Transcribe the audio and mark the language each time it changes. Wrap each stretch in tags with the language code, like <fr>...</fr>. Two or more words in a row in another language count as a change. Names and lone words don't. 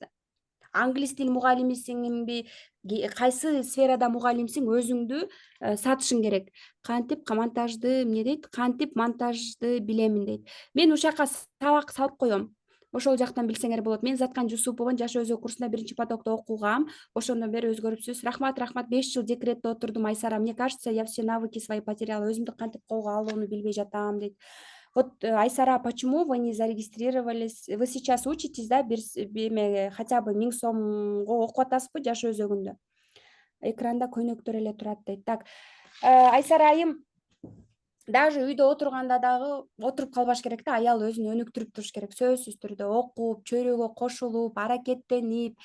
<ky>Англис тил мугалимисиңби, кайсы сферада мугалимсиң, өзүңдү сатышың керек. Кантип монтажды, эмне дейт? Кантип монтажды билемин дейт. Мен ушул жака сабак салып коем. Ошол жактан билсеңер болот. Мен Заткан Жусуповдун Жаш өзгө курсунда 1-потокто окугам. Ошондон бери өзгөрүпсүз. Рахмат, 5 жыл декретте отурдум, Айсара.</ky> <ru>Мне кажется, я все навыки свои потеряла.</ru> <ky>Өзүмдү кантип колго алууну билбей жатам дейт.</ky> <ru>Вот, Айсара, почему вы не зарегистрировались? Вы сейчас учитесь, да, хотя бы 1000</ru> <ky>сомго окуп атасызбы</ky> <ru>Жаш өзөгүндө?</ru> <ky>Экранда көйнөктөр эле турат дейт. Так, Айсара айым, даже үйдө отурганда дагы отуруп калбаш керек да, аял өзүн өнүктүрүп туруш керек. Сөзсүз түрдө окуп, чөйрөгө кошулуп, аракеттенип.</ky>